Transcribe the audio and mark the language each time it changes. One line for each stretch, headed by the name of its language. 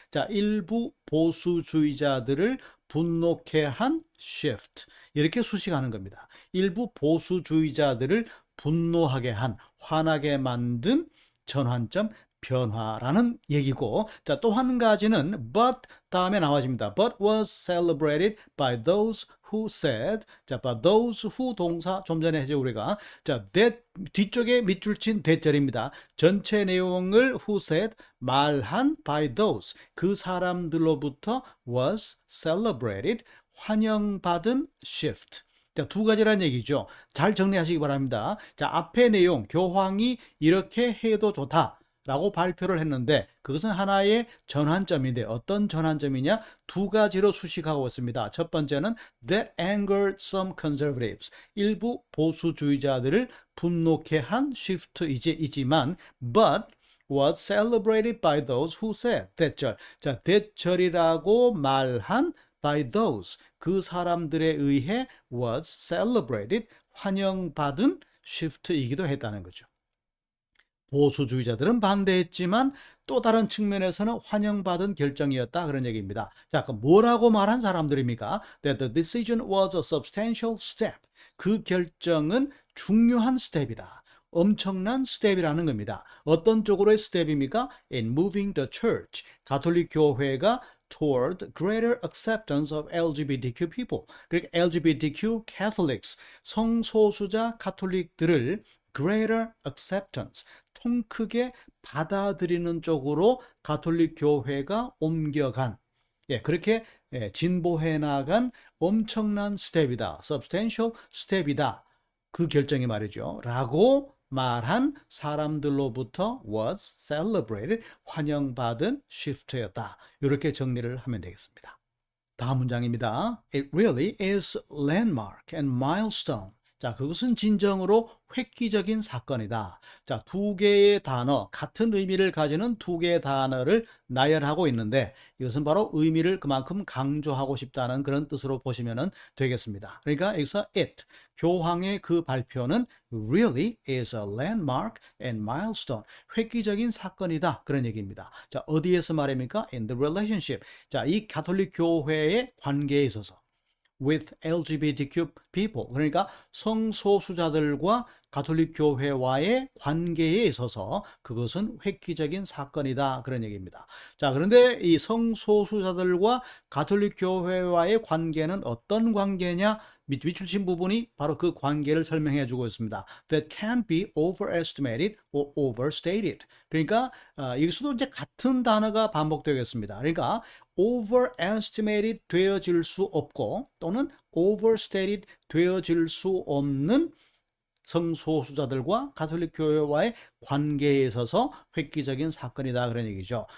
Korean: 자, 일부 보수주의자들을 분노케 한 shift. 이렇게 수식하는 겁니다. 일부 보수주의자들을 분노하게 한, 화나게 만든 전환점 변화라는 얘기고, 자, 또 한 가지는 but 다음에 나와집니다.
English: But was celebrated by those who said.
Korean: 자, by those who 동사 좀 전에 했죠 우리가. 자, that 뒤쪽에 밑줄 친 대절입니다. 전체 내용을
English: who said
Korean: 말한
English: by those
Korean: 그 사람들로부터
English: was celebrated
Korean: 환영받은 shift. 자, 두 가지란 얘기죠. 잘 정리하시기 바랍니다. 자, 앞의 내용, 교황이 이렇게 해도 좋다. 라고 발표를 했는데 그것은 하나의 전환점인데 어떤 전환점이냐? 두 가지로 수식하고 있습니다.
English: 첫 번째는 that angered some conservatives.
Korean: 일부 보수주의자들을 분노케 한 shift이지만
English: but was celebrated by those who said.
Korean: 대절. 자, 대절이라고 말한 by those. 그 사람들에 의해
English: was celebrated.
Korean: 환영받은 shift이기도 했다는 거죠. 보수주의자들은 반대했지만 또 다른 측면에서는 환영받은 결정이었다 그런 얘기입니다. 자, 그럼 뭐라고 말한 사람들입니까?
English: That the decision was a substantial step.
Korean: 그 결정은 중요한 스텝이다. 엄청난 스텝이라는 겁니다. 어떤 쪽으로의 스텝입니까?
English: In moving the church.
Korean: 가톨릭 교회가
English: toward greater acceptance of LGBTQ people.
Korean: 그러니까 LGBTQ Catholics, 성소수자 가톨릭들을
English: greater acceptance,
Korean: 통 크게 받아들이는 쪽으로 가톨릭 교회가 옮겨간, 그렇게 진보해 나간 엄청난 스텝이다. substantial 스텝이다. 그 결정이 말이죠. 라고 말한 사람들로부터
English: was celebrated,
Korean: 환영받은 shift였다. 이렇게 정리를 하면 되겠습니다. 다음 문장입니다.
English: It really is landmark and milestone.
Korean: 자, 그것은 진정으로 획기적인 사건이다. 자, 두 개의 단어, 같은 의미를 가지는 두 개의 단어를 나열하고 있는데 이것은 바로 의미를 그만큼 강조하고 싶다는 그런 뜻으로 보시면 되겠습니다. 그러니까 여기서 it, 교황의 그 발표는
English: really is a landmark and milestone.
Korean: 획기적인 사건이다. 그런 얘기입니다. 자, 어디에서 말입니까?
English: In the relationship.
Korean: 자, 이 가톨릭 교회의 관계에 있어서
English: with LGBTQ people,
Korean: 그러니까 성소수자들과 가톨릭 교회와의 관계에 있어서 그것은 획기적인 사건이다. 그런 얘기입니다. 자, 그런데 이 성소수자들과 가톨릭 교회와의 관계는 어떤 관계냐? 밑줄친 부분이 바로 그 관계를 설명해 주고 있습니다.
English: That can be overestimated or overstated.
Korean: 그러니까 여기서도 이제 같은 단어가 반복되겠습니다. 그러니까 overestimated 되어질 수 없고 또는 overstated 되어질 수 없는 성소수자들과 가톨릭 교회와의 관계에 있어서 획기적인 사건이다 그런 얘기죠.